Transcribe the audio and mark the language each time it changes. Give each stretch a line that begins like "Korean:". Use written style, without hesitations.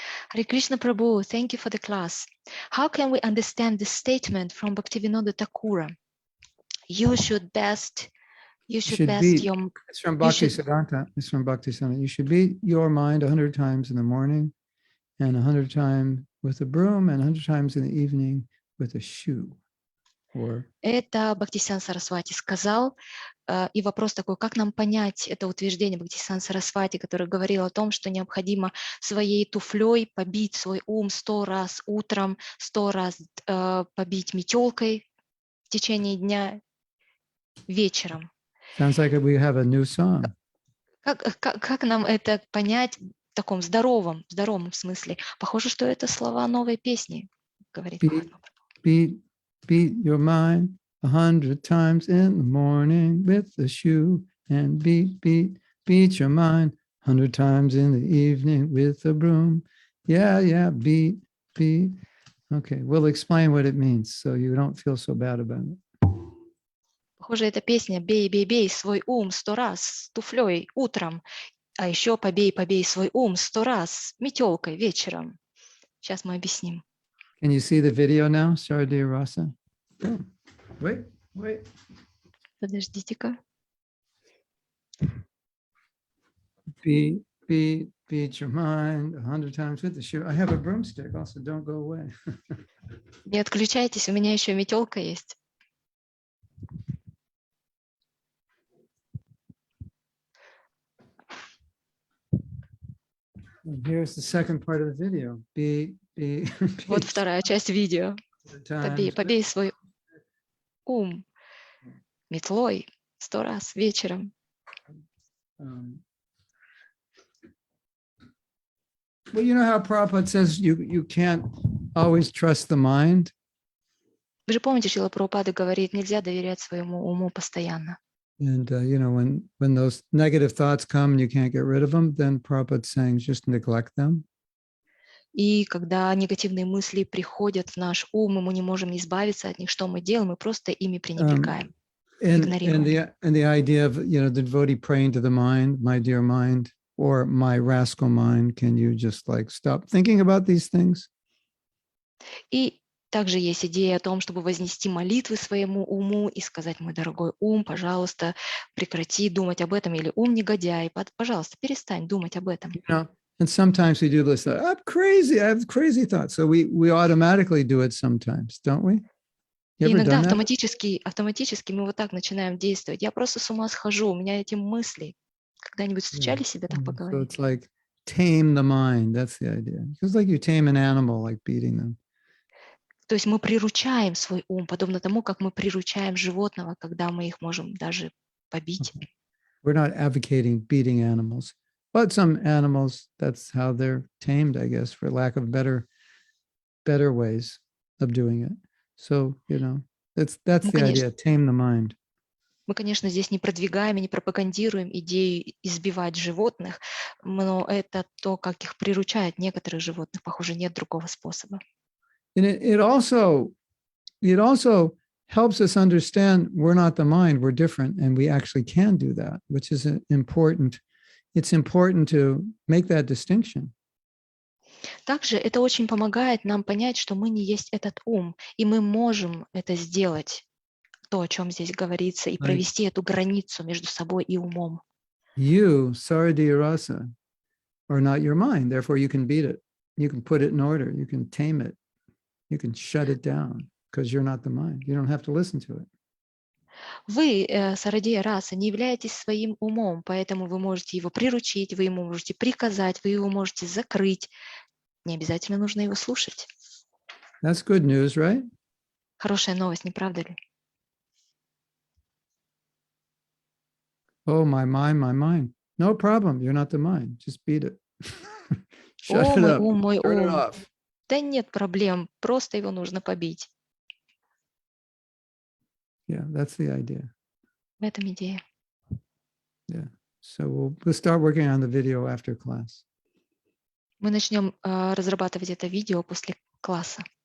English: Hare Krishna Prabhu, thank you for the class. How can we understand this statement from Bhaktivinoda Thakura? You should best your... It's from Bhaktisiddhanta. It's from Bhaktisiddhanta. You should beat your mind 100 times in the morning and 100 times with a broom and 100 times in the evening with a shoe.
Russian: Это Бхактисиан Сарасвати сказал. И вопрос такой, как нам понять это утверждение Бхактисиан Сарасвати, который говорил о том, что необходимо своей туфлей побить свой ум 100 раз утром, 100 раз побить метелкой в течение дня, вечером.
English: Sounds like we have a new song.
Russian: Как нам это понять в таком здоровом смысле? Похоже, что это слова новой песни, говорит Махатма Прабху.
English: Beat your mind 100 times in the morning with a shoe, and beat your mind 100 times in the evening with a broom. Yeah, beat. Okay, we'll explain what it means so you don't feel so bad about it.
Russian: Похоже, эта песня «Бей, бей, бей свой ум 100 раз с туфлей утром», а еще «Побей, побей свой ум 100 раз метелкой вечером». Сейчас мы объясним.
English: Can you see the video now, Saradiya Rasa? Oh, wait.
Russian: Подождите-ка.
English: Beat your mind 100 times with the shoe. I have a broomstick also, don't go away.
Russian: Не отключайтесь, у меня еще метелка есть.
English: And here's the second part of the video.
Russian: Вот вторая часть видео. Побей,
English: times.
Russian: побей свой ум метлой 100 раз вечером.
English: Well, you know how Prabhupada says you can't always trust the mind?
Russian: Вы же помните, Шрила Прабхупада говорит, нельзя доверять своему уму постоянно.
English: And, when those negative thoughts come and you can't get rid of them, then Prabhupada's saying just neglect them.
Russian: И когда негативные мысли приходят в наш ум, и мы не можем избавиться от них, что мы делаем? Мы просто ими пренебрегаем, игнорируем.
English: And the idea of, the devotee praying to the mind, my dear mind, or my rascal mind, can you just stop thinking about these things?
Russian: И также есть идея о том, чтобы вознести молитвы своему уму и сказать: мой дорогой ум, пожалуйста, прекрати думать об этом, или ум негодяй, пожалуйста, перестань думать об этом.
English: And sometimes we do this, I'm crazy, I have crazy thoughts. So we automatically do it sometimes, don't we?
Russian: И иногда автоматически мы вот так начинаем действовать. Я просто с ума схожу, у меня эти мысли. Когда-нибудь встречали себя так поговорить?
English: So it's like tame the mind, that's the idea. It's like you tame an animal, like beating them.
Russian: То есть мы приручаем свой ум, подобно тому, как мы приручаем животного, когда мы их можем даже побить.
English: We're not advocating beating animals, but some animals, that's how they're tamed, I guess, for lack of better ways of doing it. So, that's the idea, tame the mind.
Russian: Мы, конечно, здесь не продвигаем и не пропагандируем идею избивать животных, но это то, как их приручают некоторых животных. Похоже, нет другого способа.
English: And it also helps us understand we're not the mind, we're different, and we actually can do that, which is important. It's important to make that distinction.
Russian: Также это очень помогает нам понять, что мы не есть этот ум, и мы можем это сделать, то, о чем здесь говорится, и провести эту границу между собой и умом.
English: You, Saradiya Rasa, are not your mind, therefore you can beat it. You can put it in order, you can tame it. You can shut it down because you're not the mind. You don't have to listen to it.
Russian: Вы, Сарадия Раса, не являетесь своим умом, поэтому вы можете его приручить, вы ему можете приказать, вы его можете закрыть. Не обязательно нужно его слушать.
English: That's good news, right?
Russian: Хорошая новость, не правда ли?
English: Oh, my mind. No problem. You're not the mind. Just beat it. Shut it up.
Russian: Мой
English: Turn it
Russian: ум.
English: off.
Russian: Да нет проблем, просто его нужно побить.
English: Yeah, that's the idea.
Russian: В этом идея.
English: Yeah. So we'll start working on the video after class.
Russian: Мы начнем разрабатывать это видео после класса.